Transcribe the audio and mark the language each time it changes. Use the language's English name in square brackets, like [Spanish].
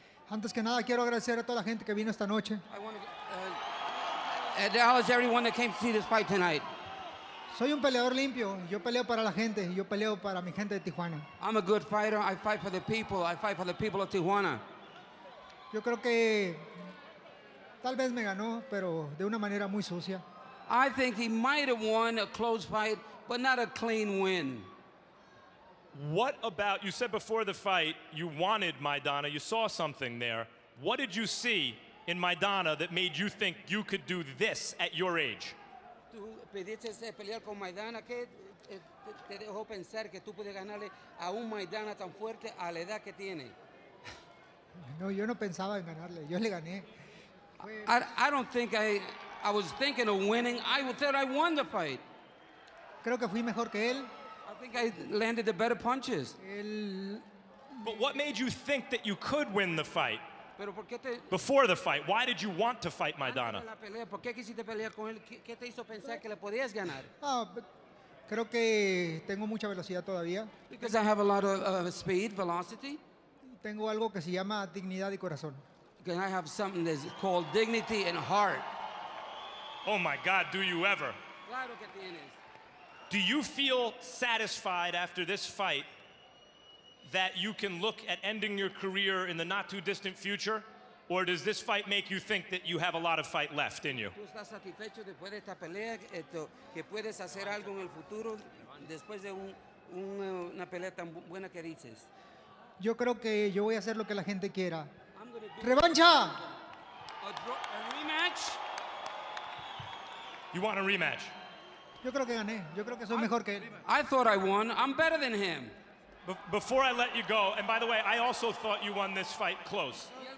[Spanish] Antes que nada, quiero agradecer a toda la gente que vino esta noche. [English] acknowledge everyone that came to see this fight tonight. [Spanish] Soy un peleador limpio. Yo peleo para la gente. Yo peleo para mi gente de Tijuana. [English] I'm a good fighter. I fight for the people. I fight for the people of Tijuana. [Spanish] Yo creo que tal vez me ganó, pero de una manera muy sucia. [English] I think he might have won a close fight, but not a clean win. What about, you said before the fight you wanted Maidana, you saw something there. What did you see in Maidana that made you think you could do this at your age? [Spanish] Tú pediste pelear con Maidana, ¿qué te dejó pensar que tú puedes ganarle a un Maidana tan fuerte a la edad que tiene? No, yo no pensaba en ganarle. Yo le gané. [English] I don't think I was thinking of winning. I thought I won the fight. [Spanish] Creo que fui mejor que él. [English] I think I landed the better punches. But what made you think that you could win the fight? [Spanish] Pero ¿por qué te... [English] Before the fight, why did you want to fight Maidana? [Spanish] ¿Por qué quisiste pelear con él? ¿Qué te hizo pensar que le podías ganar? Creo que tengo mucha velocidad todavía. [English] Because I have a lot of speed, velocity. [Spanish] Tengo algo que se llama dignidad y corazón. [English] Because I have something that's called dignity and heart. Oh my God, do you ever? [Spanish] Claro que tienes. [English] Do you feel satisfied after this fight that you can look at ending your career in the not too distant future? Or does this fight make you think that you have a lot of fight left in you? [Spanish] ¿Tú estás satisfecho después de esta pelea que puedes hacer algo en el futuro después de una pelea tan buena que dices? Yo creo que yo voy a hacer lo que la gente quiera. ¡Revancha! [English] A rematch? You want a rematch? [Spanish] Yo creo que gané. Yo creo que soy mejor que él. [English] I thought I won. I'm better than him. Before I let you go, and by the way, I also thought you won this fight close.